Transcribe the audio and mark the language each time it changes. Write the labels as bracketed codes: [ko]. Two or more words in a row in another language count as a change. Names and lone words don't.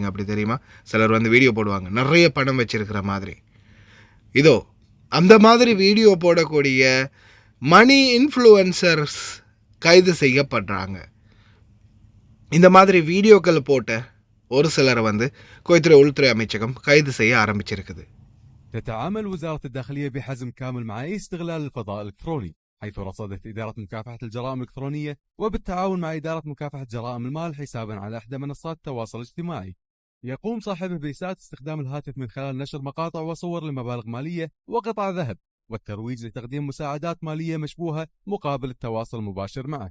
[ta] அப்படி தெரியுமா, சிலர் வீடியோ போடுவாங்க நிறைய பணம் வச்சிருக்கிற மாதிரி. இதோ அந்த மாதிரி வீடியோ போடக்கூடிய [en] money influencers [ta] கைது செய்யப்படுறாங்க. இந்த மாதிரி வீடியோக்கள் போட்ட ஒரு சிலரை குவைத்துறை உள்துறை அமைச்சகம் கைது செய்ய ஆரம்பிச்சிருக்குது. [ar] تتعامل وزارة الداخلية بحزم كامل مع أي استغلال الفضاء الإلكتروني، حيث رصدت إدارة مكافحة الجرائم الإلكترونية وبالتعاون مع إدارة مكافحة جرائم المال حسابا على إحدى منصات التواصل الاجتماعي يقوم صاحبه بإساءة استخدام الهاتف من خلال نشر مقاطع وصور لمبالغ مالية وقطع ذهب والترويج لتقديم مساعدات مالية مشبوهة مقابل التواصل المباشر معه.